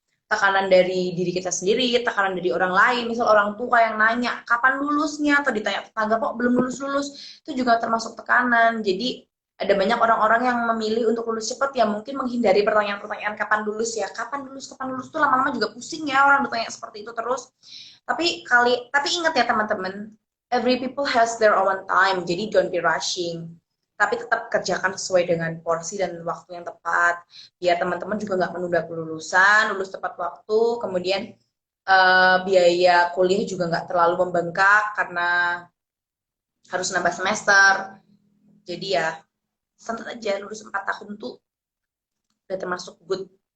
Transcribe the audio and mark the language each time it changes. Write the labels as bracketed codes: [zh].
[id] Tekanan dari diri kita sendiri, tekanan dari orang lain. Misal orang tua yang nanya kapan lulusnya atau ditanya tetangga kok belum lulus-lulus. Itu juga termasuk tekanan. Jadi ada banyak orang-orang yang memilih untuk lulus cepat ya mungkin menghindari pertanyaan-pertanyaan kapan lulus tuh lama-lama juga pusing ya orang bertanya seperti itu terus. Tapi ingat ya teman-teman, [en] every people has their own time, [id] jadi [en] don't be rushing. [id] Tapi tetap kerjakan sesuai dengan porsi dan waktu yang tepat. Biar teman-teman juga nggak menunda kelulusan, lulus tepat waktu, kemudian biaya kuliah juga nggak terlalu membengkak karena harus nambah semester. Jadi ya, santai aja, lulus 4 tahun tuh udah termasuk good.